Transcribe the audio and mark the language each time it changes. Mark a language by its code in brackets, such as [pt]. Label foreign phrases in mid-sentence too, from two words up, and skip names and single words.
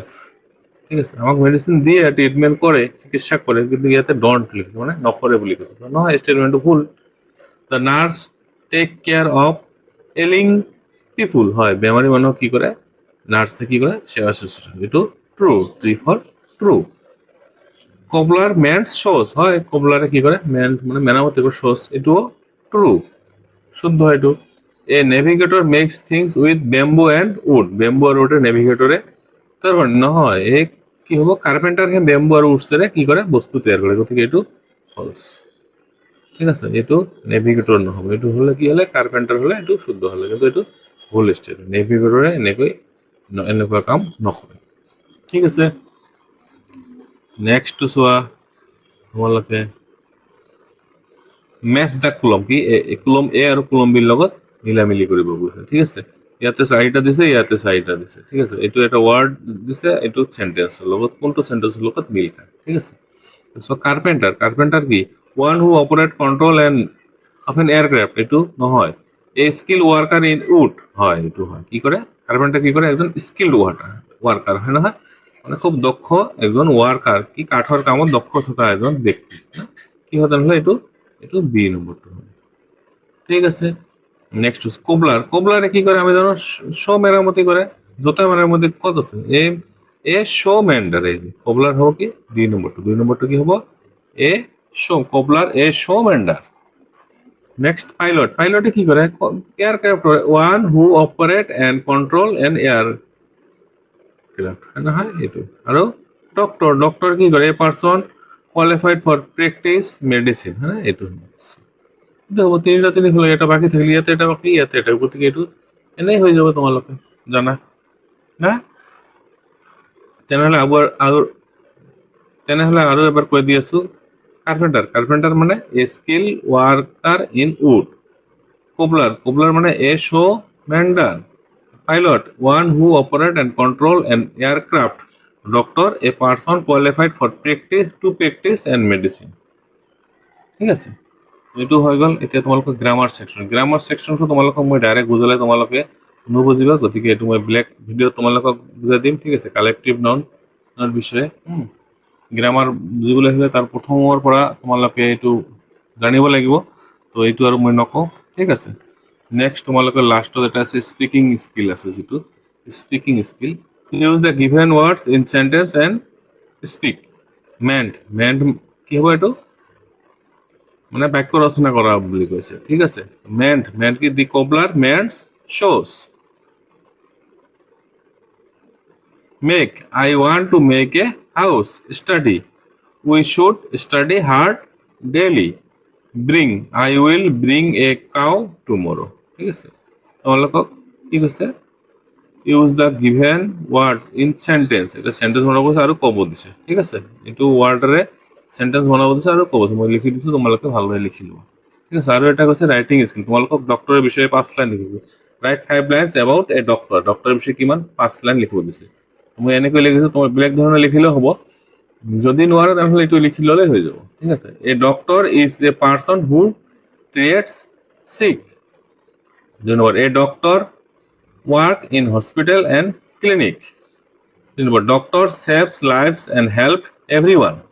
[as] ঠিক আছে, আমাক মেডিসিন দিয়ে ট্রিটমেন্ট করে, চিকিৎসা করে, কিন্তু ইয়াতে ডন্ট লিখছে মানে নকরে বুলি কৈছে, নহয়, স্টেটমেন্টটো ভুল। [en] the nurse take care of ailing people, [as] হয়, বেমাৰী মানুহক কি কৰে, নার্সে কি কৰে, সেৱা শুশ্ৰূষা, এইটো ট্ৰু, 3 [en] for true. cobbler mends shoes, [as] হয়, কবলারে কি করে, মেন্ট মানে মেরামতি করে, শোস, এটুও ট্রু, শুদ্ধ এইটো। [en] a navigator makes things with bamboo and wood, [as] ব্যাম্বু আর উডে নেভিগেটরে তার মানে নহয়, এই কি হ'ব, কার্পেন্টার হে ব্যাম্বু আর উডসেৰে কি কৰে, বস্তু তৈয়াৰ কৰে, গতিকে এইটো ফলস। ঠিক আছে, এইটো নেভিগেটর নহ'ব, এইটো হলে কি হলে, কার্পেন্টার হলে এইটো শুদ্ধ হলে, কিন্তু এইটো ভুল স্টেটমেন্ট, নেভিগেটৰে এনেকুৱা কাম নকৰে। ঠিক আছে, নেক্সট চোৱা তোমালোকে, [en] match the column, [as] কি [en] column A [as] আৰু কুলম বিৰ লগত মিলামিলি কৰিব গৈছে। ঠিক আছে, ইয়াতে 4টা দিছে, ইয়াতে 4টা দিছে। ঠিক আছে, এইটো এটা ওয়ার্ড দিছে, এইটো সেন্টেন্সৰ লগত, কোনটো সেন্টেন্সৰ লগত মিল খায়। ঠিক আছে, [en] so carpenter, carpenter কি, one who operate control and of an aircraft, [as] এইটো নহয়। [en] a skill worker in wood, [as] হয়, এইটো হয়, কি কৰে, কার্পেন্টার কি কৰে, একজন [en] skilled worker, [as] হয় নহয়। মানে খুব দক্ষ একজন ওয়ার্কার কি কাঠৰ কামত দক্ষ থকা এজন ব্যক্তি কি হয় তেনেহ'লে এইটো বি নম্বৰটো হয় ঠিক আছে [en] next cobbler [as] কোবলাৰে কি কৰে আমি জানো শো মেৰামতি কৰে জোতা মেৰামতি ক'ত আছে [en] a shoe mender [as] এই কোবলাৰ হ'ব কি দুই নম্বৰটো কি হ'ব [en] a shoe cobbler a shoe mender next [as] পাইলটে কি কৰে [en] aircraft one who operate and control an aircraft [as] নহয় এইটো আৰু ডক্টৰ কি কৰে [en] a person qualified for practice medicine [as] হা এইটো এইটো হ'ব তিনি হ'ল এটা বাকী থাকিলে ইয়াতে এটা বাকী ইয়াতে এটা গতিকে এইটো এনেই হৈ যাব তোমালোকে জানা না তেনেহ'লে আৰু এবাৰ কৈ দি আছো [en] carpenter মানে a skill worker in wood cobbler মানে a shoe mender pilot one who operate and control an aircraft doctor a person qualified for practice and medicine [as] ঠিক আছে এইটো হৈ গ'ল এতিয়া তোমালোকৰ গ্ৰামাৰ সেকশনটো তোমালোকক মই ডাইৰেক্ট বুজালে তোমালোকে নুবুজিবা গতিকে এইটো মই [en] black video' [as] তোমালোকক বুজাই দিম ঠিক আছে কালেক্টিভ নাউনৰ বিষয়ে গ্ৰামাৰ বুজিবলৈ হ'লে তাৰ প্ৰথমৰ পৰা তোমালোকে এইটো জানিব লাগিব তো এইটো আৰু মই নকওঁ ঠিক আছে নেক্সট তোমালোকৰ লাষ্টত এটা আছে [en] speaking skill [as] আছে যিটো [en] speaking skill use the given words in sentence and speak mend [as] কি হ'ব এইটো মানে বাক্য ৰচনা কৰা বুলি কৈছে ঠিক আছে মেণ্ট কি [en] the cobbler mends shows make I want to make a house study we should study hard daily bring I will bring a cow tomorrow [as] ঠিক আছে তোমালোকক কি কৈছে [en] use the given word in sentence [as] এটা সেন্টেন্স বনাব কৈছে আৰু ক'ব দিছে ঠিক আছে এইটো ওয়ার্ডৰে সেন্টেন্স বনাব দিছে আৰু ক'ব মই লিখি দিছো তোমালোকে ভালদৰে লিখি লোৱা ঠিক আছে আৰু এটা কৈছে [en] writing skill [as] তোমালোকক ডক্টৰৰ বিষয়ে 5 লাইন লিখিছো [en] write 5 lines about a [as] ডক্টৰৰ বিষয়ে কিমান 5 লাইন লিখিব দিছে মই এনেকৈ লিখিছো তোমাৰ বেলেগ ধৰণে লিখিলেও হ'ব যদি নোৱাৰা তেনেহ'লে এইটো লিখি ল'লে হৈ যাব ঠিক আছে [en] a doctor is a person who treats sick a doctor work in hospital and clinic doctor saves lives and help everyone